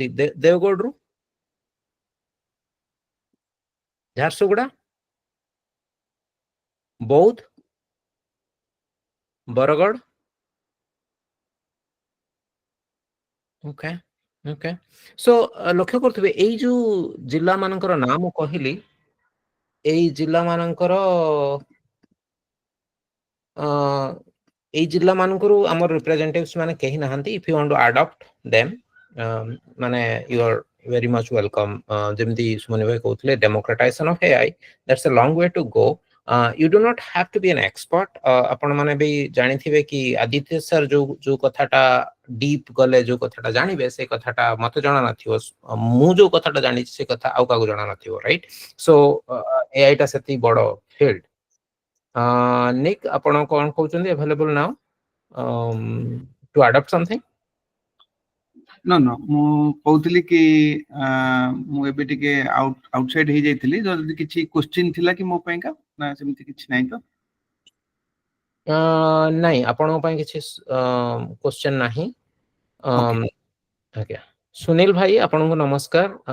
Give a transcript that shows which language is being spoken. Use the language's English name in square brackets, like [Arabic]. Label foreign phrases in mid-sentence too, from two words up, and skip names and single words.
[Odia] ଦେଓଗଡ଼ରୁ ଝାରସୁଗୁଡ଼ା ବୌଦ୍ଧ ବରଗଡ଼ Okay. So ଲକ୍ଷ୍ୟ କରୁଥିବେ ଏଇ ଯୋଉ ଜିଲ୍ଲା ମାନଙ୍କର ନାଁ ମୁଁ କହିଲି ଏଇ ଜିଲ୍ଲା ମାନଙ୍କର ଏଇ ଜିଲ୍ଲା ମାନଙ୍କରୁ ଆମର ରିପ୍ରେଜେଣ୍ଟେଟିଭ୍ସ ମାନେ କେହି ନାହାନ୍ତି. [English] If you want to adopt them ମାନେ you are very much welcome. [Odia] ଯେମିତି ସୁମନ ଭାଇ କହୁଥିଲେ [English] democratization of AI, that's a long way to go. You do not have to be an expert. [Odia] ଆପଣ ମାନେ ବି ଜାଣିଥିବେ କି ଆଦିତ୍ୟ sir ଯୋଉ କଥାଟା deep ଗଲେ ଯୋଉ କଥାଟା ଜାଣିବେ ସେ କଥାଟା ମତେ ଜଣା ନଥିବ. ମୁଁ ଯୋଉ କଥାଟା ଜାଣିଛି ସେ କଥା ଆଉ କାହାକୁ ଜଣା ନଥିବ, right? So AI ଟା ସେତି ବଡ଼ field. Nick ଆପଣ କଣ କହୁଛନ୍ତି [English] available now to adopt something? [Odia] No, ମୁଁ କହୁଥିଲି କି ମୁଁ ଏବେ ଟିକେ ଆଉଟସାଇଡ୍ ହେଇଯାଇଥିଲି. ଯଦି କିଛି କ୍ୱେଶ୍ଚିନ୍ ଥିଲା କି ମୋ ପାଇଁକା ନା ସେମିତି କିଛି ନାହିଁ ତ? ନାଇଁ ଆପଣଙ୍କ ପାଇଁ କିଛି କ୍ୱେଶ୍ଚିନ୍ ନାହିଁ. ଆଜ୍ଞା ସୁନୀଲ ଭାଇ ଆପଣଙ୍କୁ ନମସ୍କାର.